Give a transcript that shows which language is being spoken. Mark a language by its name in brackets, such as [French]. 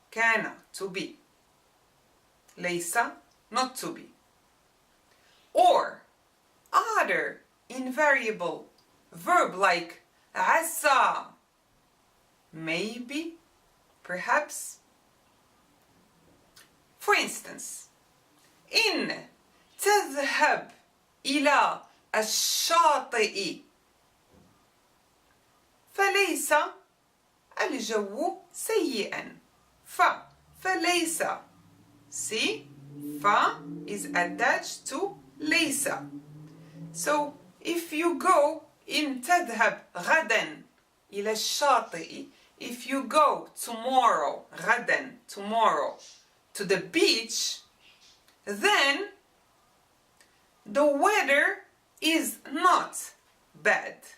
[English] كان, to be. ليس, not to be. Or other invariable verb like عسى, maybe, perhaps. For instance, [Arabic] إن تذهب إلى الشاطئ فليس الجو سيئا. [English] فليس. See, is attached to ليس. So if you go in [Arabic] تذهب غدا إلى الشاطئ, [English] if you go tomorrow, غدا, tomorrow, to the beach, then the weather is not bad.